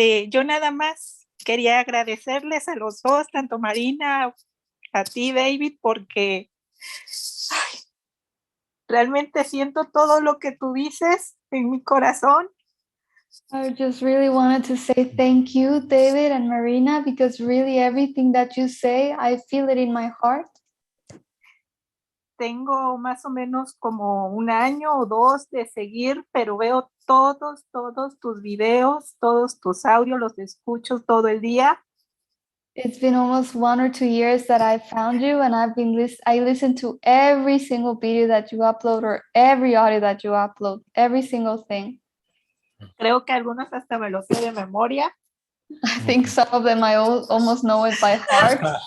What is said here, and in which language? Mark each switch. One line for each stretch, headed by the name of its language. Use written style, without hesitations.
Spanish: Yo nada más quería agradecerles a los dos, tanto Marina, a ti, David, porque realmente siento todo lo que tú dices en mi corazón.
English: I just really wanted to say thank you, David and Marina, because really everything that you say, I feel it in my heart.
Spanish: Tengo más o menos como 1 año o 2 de seguir, pero veo todos tus videos, todos tus audios, los escucho todo el día.
English: It's been almost 1 or 2 years that I found you, and I listen to every single video that you upload or every audio that you upload, every single thing.
Spanish: Creo que algunos hasta me los sé de memoria.
English: I think some of them I almost know it by heart.